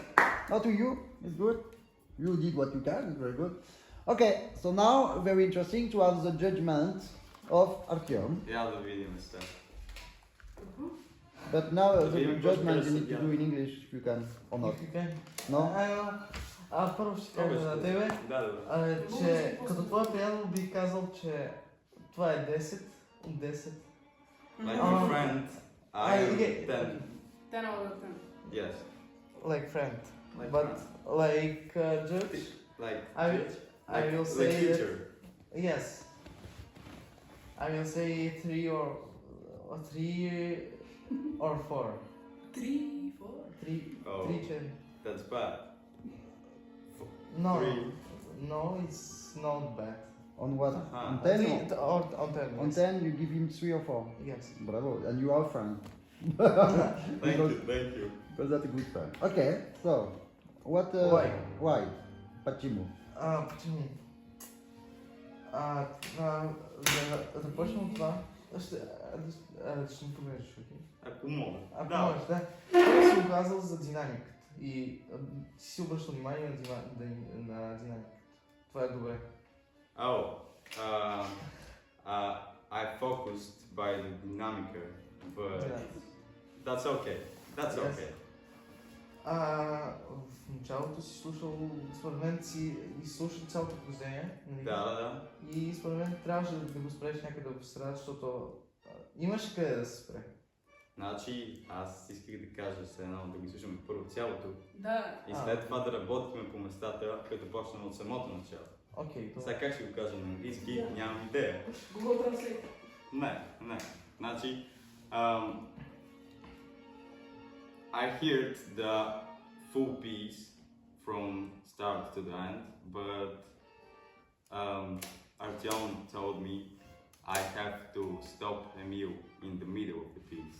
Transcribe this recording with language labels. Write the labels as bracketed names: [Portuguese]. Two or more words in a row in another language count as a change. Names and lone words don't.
[English] Now to you, it's good. You did what you can, it's very good. Okay, so now very interesting to have the judgment of Artyom. [Bulgarian] Я да видим сега. [English] But now the [Bulgarian] видим [English] judgment [Bulgarian] какво [English] you need [Bulgarian] ще [English] to do in English if you can or not. No? [Bulgarian] Първо ще кажа на тебе, Да. че като твой приятел бих казал, че това е 10 от 10. [English] Like my friend. I am okay. 10. 10 out of 10. Yes. Like friend. Like But friend. like judge, Like I will- judge? I Like- will like say that- teacher. yes. I will say 3 or 4. 3, 4. 3, Oh. 3 10. That's bad. No, 3. no, it's not bad. On what? Uh-huh. On 10? Or on 10. On yes. 10 you give him 3 or 4. Yes. Bravo, and you are a friend. Thank you, thank you. Because that's a good friend. Okay, so what? Why? Why? Почему? Почему? [Bulgarian] Започвам това. Ще ми погледаш, окей? Ако мога. Ако Да. можеш, да. Това си казал за динамиката. И ти си обръщал внимание на динамиката. Това е добре. [English] Oh, I focused by the dynamica, but that's okay. That's Yes. okay. [Bulgarian] В началото си слушал, според мен си изслушал цялото произведение. Нали? Да. И според мен трябваше да го спреш някъде в средата, защото имаше къде да се спре. Значи, аз исках да кажа се едно да ги слушаме първо цялото Да. и след това да работим по местата, като почнем от самото начало. Окей, това. Сега как ще го кажа на английски, нямам идея. Google Translate. Не. Значи, [English] I heard the full piece from start to the end, but Artyom told me I have to stop Emil in the middle of the piece.